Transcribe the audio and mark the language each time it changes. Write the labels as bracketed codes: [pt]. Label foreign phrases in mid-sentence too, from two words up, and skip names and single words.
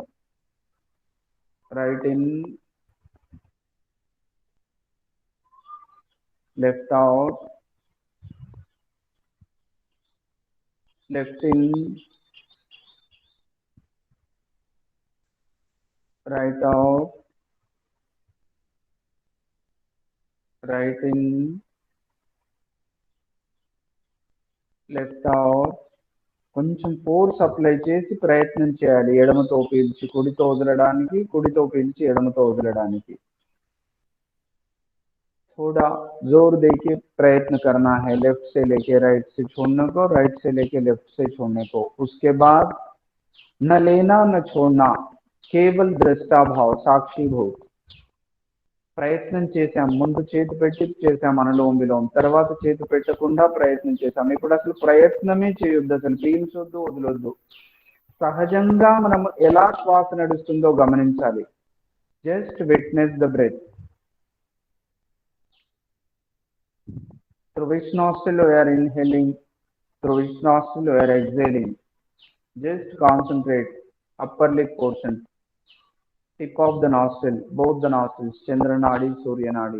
[en] Right in, left out, left in, right out, right in, left out. [te] కొంచెం [en] force apply [te] చేసి ప్రయత్నం చేయాలి. ఎడమతో పీల్చి కుడితో వదలడానికి, కుడితో పీల్చి ఎడమతో వదలడానికి. [hi] थोड़ा जोर देके प्रयत्न करना है, लेफ्ट से लेके राइट से छोड़ने को, राइट से लेके लेफ्ट से छोड़ने को. उसके बाद न लेना न छोड़ना, केवल दृष्टा भाव, साक्षी भाव. [te] ప్రయత్నం చేసాం, ముందు చేతి పెట్టి చేసాం అనులోమ విలోమ, తర్వాత చేతి పెట్టకుండా ప్రయత్నం చేసాం. ఇప్పుడు అసలు ప్రయత్నమే చేయొద్దు, అసలు పీల్చొద్దు, వదలొద్దు. సహజంగా మనం ఎలా శ్వాస నడుస్తుందో గమనించాలి. [en] Just witness the breath. Through which nostril we are inhaling, through which nostril we are exhaling. Just concentrate upper lip portion, tip of the nostril, both the nostrils, Chandra Nadi, Surya Nadi.